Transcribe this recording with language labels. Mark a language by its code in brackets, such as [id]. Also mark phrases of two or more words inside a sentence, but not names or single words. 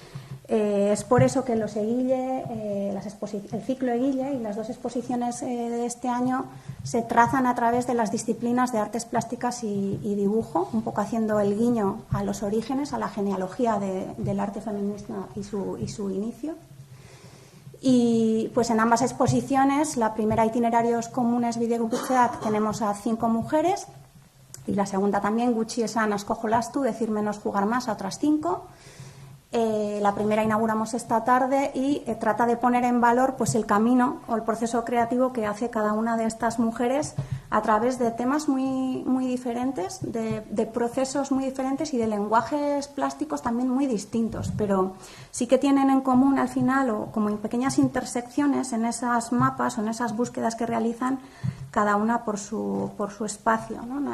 [es] Es por eso que los Eguille, el ciclo Eguille y las dos exposiciones de este año se trazan a través de las disciplinas de artes plásticas y dibujo, un poco haciendo el guiño a los orígenes, a la genealogía del arte feminista y su inicio. Y pues en ambas exposiciones, la primera, Itinerarios comunes bideobuceak, tenemos a 5 mujeres, y la segunda también, [eu] Gutxi esan asko jolastu, [es] decir menos jugar más, a otras 5. La primera inauguramos esta tarde y trata de poner en valor pues el camino o el proceso creativo que hace cada una de estas mujeres a través de temas muy diferentes, de procesos muy diferentes y de lenguajes plásticos también muy distintos, pero sí que tienen en común al final, o como en pequeñas intersecciones en esas mapas o en esas búsquedas que realizan cada una por su espacio, ¿no?